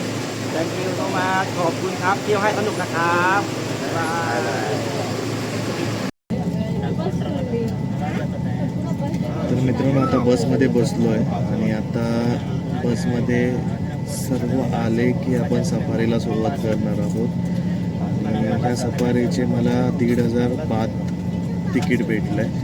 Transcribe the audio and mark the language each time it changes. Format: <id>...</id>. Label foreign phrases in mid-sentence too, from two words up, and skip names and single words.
<en>Thank you so much</en> <th>ขอบคุณครับเที่ยวให้สนุกนะครับบ๊ายบาย</th> <mr>तर मित्रांनो आता बसमध्ये बसलो आहे आणि आता बसमध्ये सर्व आले की आपण सफारीला सुरुवात करणार आहोत. आणि ह्या सफारीचे मला 1,500 बात तिकीट भेटलं आहे.</mr>